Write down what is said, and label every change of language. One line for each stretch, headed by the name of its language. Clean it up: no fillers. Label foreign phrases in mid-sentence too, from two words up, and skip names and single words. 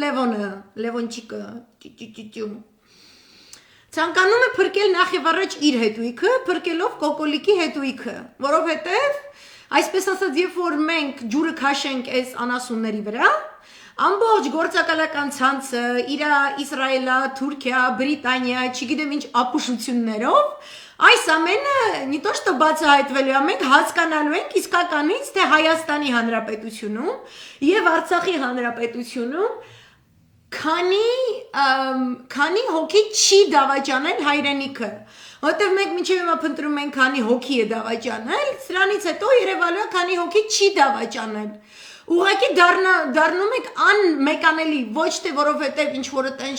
Armenian: Լևոնչիկը, Ցանկանում է փրկել նախ եւ առաջ իր հետույքը, փրկելով կոկոլիկի հետույքը, որովհետեւ այսպես ասած, երբ որ մենք ջուրը քաշենք այս անասունների վրա, ամբողջ գործակալական ցանցը, իր Իսրայելա, Թուրքիա, Բրիտանիա, չգիտեմ ինչ ապուշություններով, այս ամենը
Russian: не то что
Armenian: բացահայտվելու է, մենք հասկանալու ենք իսկականից, թե Հայաստանի Հանրապետությունում եւ Արցախի Հանրապետությունում քանի հոգի չի դավաճանել հայրենիքը, որտեղ մենք մինչև հիմա փնտրում ենք քանի հոգի է դավաճանել, սրանից հետո երևալու է քանի հոգի չի դավաճանել, ուղղակի դառնում եք անմեկանելի, ոչ թե որովհետև ինչ որ այդեն